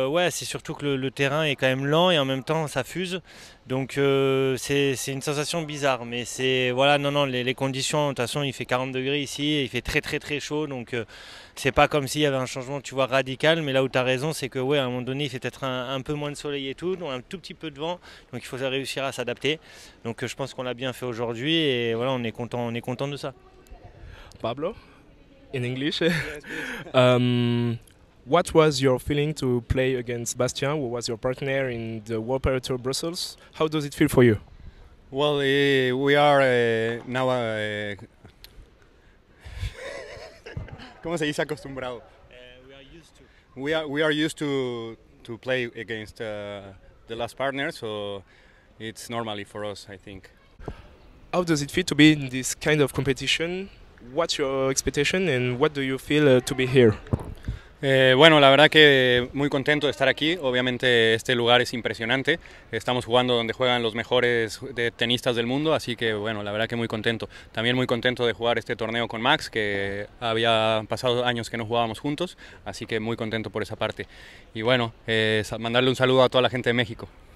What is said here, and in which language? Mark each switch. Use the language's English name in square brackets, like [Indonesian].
[French] C'est surtout que le terrain est quand même lent et en même temps ça fuse. Donc c'est une sensation bizarre, mais c'est voilà, non, non, les conditions, de toute façon il fait 40 degrés ici, et il fait très très très chaud, donc c'est pas comme s'il y avait un changement, tu vois, radical, mais là où tu as raison, c'est que ouais, à un moment donné, il fait peut-être un peu moins de soleil et tout, donc un tout petit peu de vent, donc il faut réussir à s'adapter. Donc je pense qu'on l'a bien fait aujourd'hui et voilà, on est content de ça. [English] Pablo, in English. Yes, please. What was your feeling to play against Bastien, who was your partner in the World Padel Tour Brussels? How does it feel for you? Well, we are now. [Spanish] ¿Cómo se dice acostumbrado? [English] We are used to. We are used to play against the last partner, so it's normally for us, I think. How does it feel to be in this kind of competition? What's your expectation and what do you feel to be here? [Spanish] Bueno, la verdad que muy contento de estar aquí. Obviamente este lugar es impresionante. Estamos jugando donde juegan los mejores tenistas del mundo, así que bueno, la verdad que muy contento. También muy contento de jugar este torneo con Max, que había pasado años que no jugábamos juntos, así que muy contento por esa parte. Y bueno, mandarle un saludo a toda la gente de México.